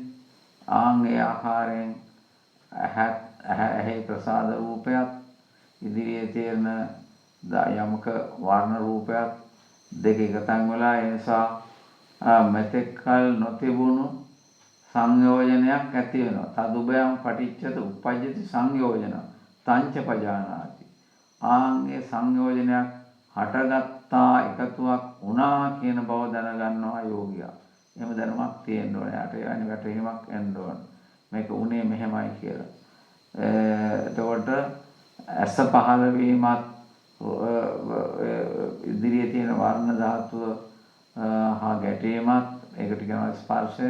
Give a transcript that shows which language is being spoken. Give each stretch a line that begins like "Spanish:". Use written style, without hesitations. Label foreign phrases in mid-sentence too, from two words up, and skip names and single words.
Sinhala: ආන්ගේ ආකාරයෙන් ඇහැ ප්‍රසාද රූපයක් ඉදිරියේ තියෙන යමක වර්ණ රූපයක් දෙක එකතෙන් වෙලා ඒ නිසා මෙතෙක් කල නොතිබුණු සංයෝජනයක් ඇති වෙනවා.
Pali: තදුබයම් පටිච්චත උප්පජ්ජති සංයෝජන තංච පජානාති.
Sinhala: ආන්ගේ සංයෝජනයක් හටගත්තා එකතුවක් වුණා කියන බව දැනගන්නවා යෝගියා. එහෙම දැනුමක් තියෙන්න ඕනේ. යට යන්නේ වැටහීමක් එන්න ඕනේ. මේක උනේ මෙහෙමයි කියලා. එතකොට ඇස පහළ වීමත් ඉදිරියේ තියෙන වර්ණ ධාතුව හා ගැටීමත් ඒකට කියනවා ස්පර්ශය.